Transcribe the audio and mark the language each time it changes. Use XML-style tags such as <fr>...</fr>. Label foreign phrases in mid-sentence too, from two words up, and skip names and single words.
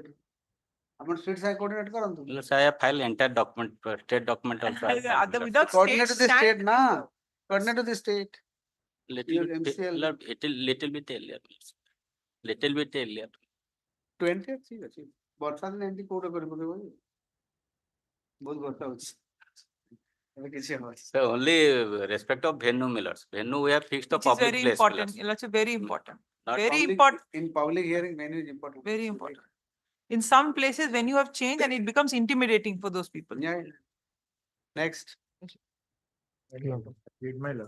<or>Amar</or> <en>state side coordinate</en> <or>karan tu.</or> <en>Millard, I have filed entire document, state document also. I have filed, Millard. Without Coordinate to state the state, stand. na? Coordinate to the state. Little bit earlier. Little bit earlier. 20th, see, achieve.</en> <or>ବର୍ଷା ଦିନ ଏମିତି କୋଉଟା କରିପାରିବ କି? ବହୁତ ବର୍ଷା ହଉଛି। ଏବେ କିଛି ହବନି।</or> <en>So only respect of venue, Millard. Venue we have fixed the Which is public very place. important. Millard. That's very important. Not Very Public- important. In public hearing, venue is important. Very important. In some places, when you have changed and it becomes intimidating for those people. Yeah. Next. My lord.</en>